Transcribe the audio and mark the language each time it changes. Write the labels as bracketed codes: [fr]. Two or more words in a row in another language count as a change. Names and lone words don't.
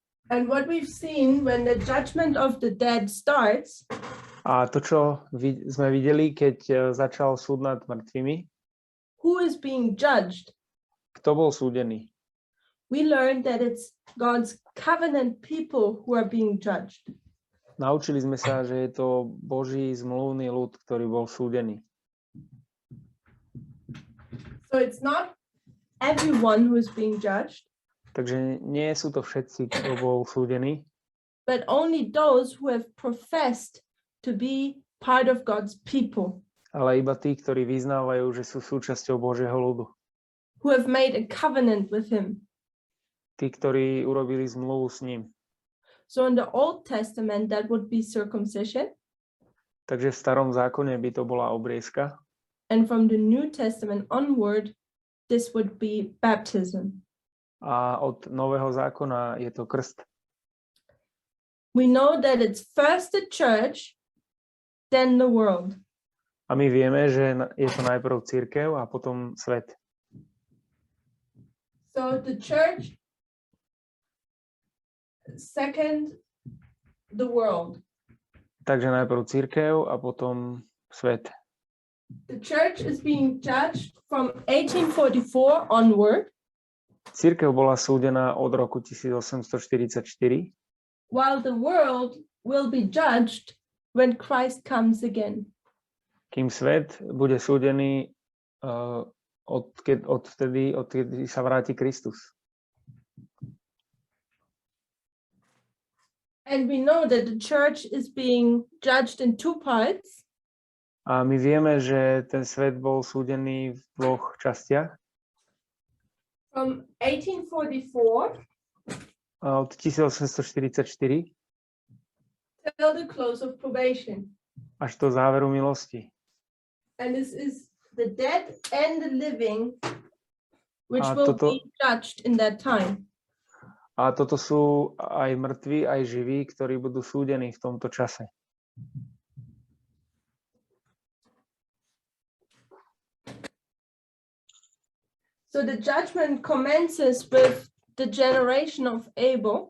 [en] And what we've seen when the judgment of the dead starts, [sk] A to, čo sme videli, keď začal súd nad mŕtvými, [en] who is being judged? [sk] kto bol súdený? [en] We learned that it's God's covenant people who are being judged. [sk] Naučili sme sa, že je to Boží zmluvný ľud, ktorý bol súdený. [en] So it's not everyone who is being judged, [sk] Takže nie sú to všetci, kto bol súdený, [en] but only those who have professed to be part of God's people, [sk] ale iba tí, ktorí vyznávajú, že sú súčasťou Božieho ľudu. [en] who have made a covenant with him. [sk] Tí, ktorí urobili zmluvu s ním. [en] So in the Old Testament, that would be circumcision. [sk] Takže v starom zákone by to bola obriezka. [en] And from the New Testament onward, this would be baptism. [sk] A od nového zákona je to krst. [en] We know that it's first the church, then the world. [sk] A my vieme, že je to najprv cirkev a potom svet. [en] So the church, second the world. [sk] Takže najprv cirkev a potom svet. [en] The church is being judged from 1844 onward, [sk] Cirkev bola súdená od roku 1844, [en] while the world will be judged when Christ comes again. [sk] kým svet bude súdený odkedy sa vráti Kristus. [en] And we know that the church is being judged in two parts. [sk] A my vieme, že ten svet bol súdený v dvoch častiach. [en] From 1844 [sk] Od 1844 [en] till the close of probation. [sk] až do záveru milosti. [en] And this is the dead and the living, which [sk] A [en] will [sk] toto- [en] be judged in that time. [sk] A toto sú aj mŕtvi, aj živí, ktorí budú súdení v tomto čase. [en] So the judgment commences with the generation of Abel.